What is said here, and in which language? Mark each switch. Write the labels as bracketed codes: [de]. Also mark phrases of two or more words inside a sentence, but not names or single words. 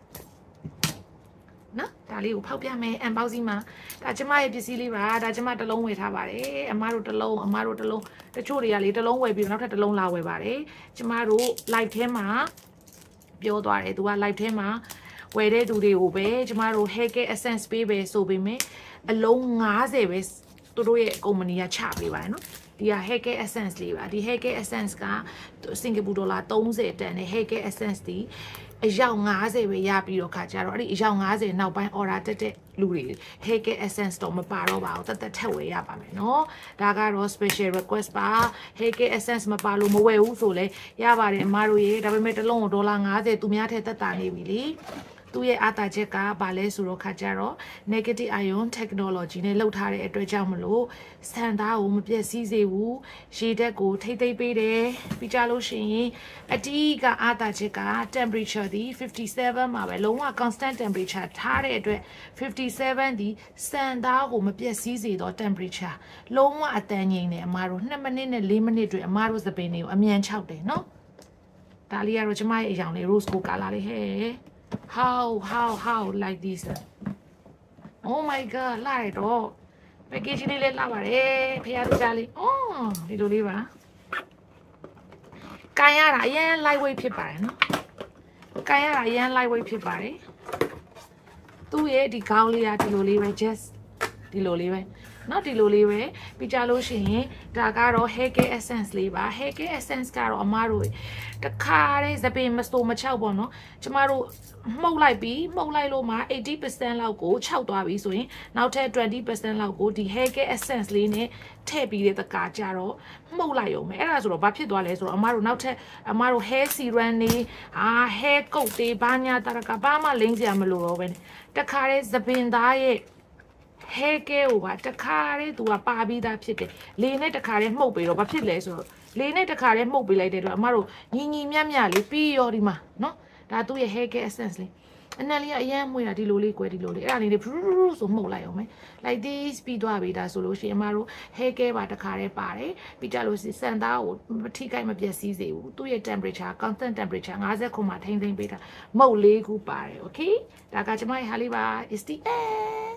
[my] နော်ဒါလေးကိုဖောက်ပြမယ် unboxing မှာဒါကျမရဲ့ပစ္စည်းလေးပါဒါကျမတစ်လုံးဝယ်ထားပါတယ်အမတို့တစ်လုံးတချို့တွေကလေတစ်လုံးဝယ်ပြီးနောက်ထပ်တစ်လုံးလာဝယ်ပါတယ်ကျမတို့ live ထဲမှာပြောသွားတယ်သူက live ထဲမှာဝယ်တဲ့သူတွေကိုပဲကျမတို့ [en] hair care essence [my] ပေးပဲဆိုပေမဲ့အလုံး50ပဲ သူတို့ရဲ့ company ကချပေးပါတယ်နော်ဒီက [en] hair care essence [my] လေးပါဒီ [en] hair care essence [my] ကစင်ကာပူဒေါ်လာ30တန်နဲ့ [en] hair care essence [my] ဒီအယောက်50ပဲရပြီးတော့ခါကြတော့အဲ့ဒီအယောက်50နောက်ပိုင်း order တက်တဲ့လူတွေ [en] hair care essence [my] တော့မပါ တော့ပါဘူးတက်ထက်ဝယ်ရပါမယ်နော်ဒါကတော့ [en] special request [my] ပါ [en] hair care essence [my] မပါလို့မဝယ်ဘူးဆိုလဲရပါတယ်အမတို့ရေဒါပေမဲ့တစ်လုံးကိုဒေါ်လာ50သူများထက်တက်တာနေပြီ လေသူ့ရဲ့အားသာချက်ကဘာလဲဆိုတော့ခါကြတော့ [en] negative ion technology [my] နဲ့လှုပ်ထားတဲ့အတွက်ကြောင့်မလို့စံသားကိုမပြည့်စည်စေဘူးရေ ဓာတ်ကိုထိမ့်သိမ့်ပေးတယ်ပြီးကြလို့ရှိရင်အတီးကအားသာချက်က temperature ဒီ57မှာပဲလုံးဝ [en] constant temperature [my] ထားတဲ့အတွက်57ဒီစံသားကိုမပြည့်စည်စေတော့ temperature လုံးဝအတန်ငြိမ်တယ်အမားတို့2မိနစ်နဲ့4မိနစ်တွင်အမားတို့စပင်းတွေကိုအမြန်6တယ်နော်ဒါလေးကတော့ကျမရဲ့အရောင်လေး [en] rose gold color [my] လေးဟဲ့ [en] how like this oh my god [my] လာရတော့ package လေးလည်းလာပါတယ်ဖះတို့ကြားလေးအော်ဒီလိုလေးပါ ကန်ရတာအရင် lightweight ဖြစ်ပါတယ်နော်ကန်ရတာအရင် lightweight ဖြစ်ပါတယ်သူ့ရဲ့ဒီခေါင်းလေးကဒီလိုလေးပဲ just ဒီလိုလေးပဲနော်ဒီလိုလေးပဲပြီးကြလို့ရှိရင်ဒါကတော့ [en] hair care essence [my] လေးပါ [en] hair care essence [my] ကတော့အမတို့တခါတည်းသပင်မစိုးမချောက် ပေါ့နော်ကျမတို့မှုတ်လိုက်လို့မှ 80% လောက်ကိုခြောက်သွားပြီဆိုရင်နောက်ထပ် 20% လောက်ကိုဒီ [en] hair care essence [my] လေးနဲ့ထည့်ပြီးတဲ့တကာကြတော့မှုတ်လိုက်ရုံပဲအဲ့ဒါဆိုတော့ဘာဖြစ်သွားလဲဆို တော့အမတို့နောက်ထပ်အမတို့ [en] hair serum [my] နေ [en] hair coat [my] တွေဘာညာတရကဘာမှလိမ့်စရာမလိုတော့ပဲတခါတည်းသပင်သားရဲ့hair care ကိုပါတခါတည်းသူကပါပြီးသားဖြစ်တယ်လေနဲ့တခါတည်းမှုတ်ပြီးတော့ဘာဖြစ်လဲဆိုတော့လေနဲ့တခါတည်းမှုတ်ပေးလိုက်တဲ့တော့အမတို့ညီမြလေးပြီးရောဒီမှာနော်ဒါသူ့ရဲ့ [en] hair care essence [my] လေးအနက်လေးကအရင်မွေးတာဒီလိုလေးကွယ်ဒီလိုလေးအဲ့ဒါလေးတွေဆိုမှုတ်လိုက်အောင်မယ် [en] like this [my] ပြီးသွားပြီဒါဆိုလို့ရှိရင်အမတို့ [en] hair care [my] ပါတခါတည်းပါတယ်ပြီးကြလို့စံသားကိုမထိခိုက်မပျက်စီးစေဘူးသူ့ရဲ့ [en] temperature constant temperature [my] 50ခုမှထိန်းသိမ်းပေးတာမုတ်လေးခုပါတယ် okay ဒါကကျမရဲ့ဟာလေးပါ [en] is the end